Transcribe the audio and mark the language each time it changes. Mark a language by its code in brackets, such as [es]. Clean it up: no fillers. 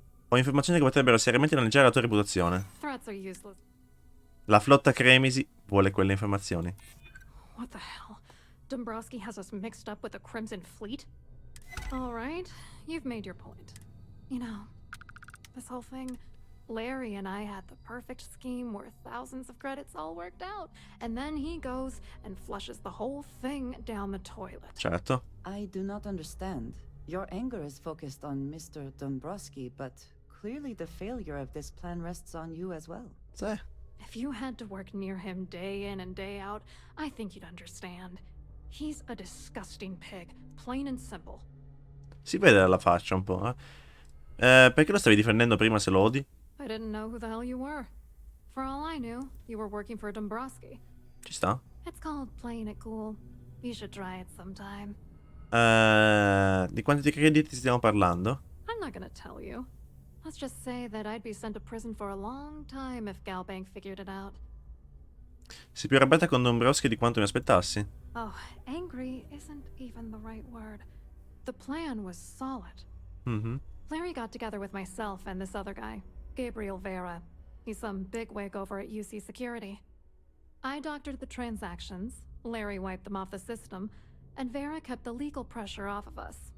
[it] Ho informazioni che potrebbero seriamente danneggiare la tua reputazione. [en] Threats are useless. [it] La flotta Cremisi vuole quelle informazioni. [en] What the hell? Dombrowski has us mixed up with the Crimson Fleet? All right, you've made your point. You know, this whole thing, Larry and I had the perfect scheme worth thousands of credits all worked out, and then he goes and flushes the whole thing down the toilet. [it] Certo. [en] I do not understand. Your anger is focused on Mr. Dombrowski, but clearly the failure of this plan rests on you as well. [it] Sì. [en] If you had to work near him day in and day out, I think you'd understand. He's a disgusting pig, plain and simple. [it] Si vede dalla faccia un po', perché lo stavi difendendo prima se lo odi? [en] I didn't know who the hell you were. For all I knew, you were working for Dombrowski. [it] Ci sta? [en] It's called playing it cool. You should try it sometime. [it] Di quanti crediti stiamo parlando? [en] I'm not gonna tell you. Let's just say that I'd be sent to prison for a long time if Galbank figured it out. [it] Sei più arrabbiata con Dombrowski di quanto mi aspettassi? [en] Oh, angry isn't even the right word. The plan was solid. Larry got together with myself and this other guy, Gabriel Vera. He's some bigwig over at UC Security. I doctored the transactions, Larry wiped them off the system, and Vera kept the legal pressure off of us.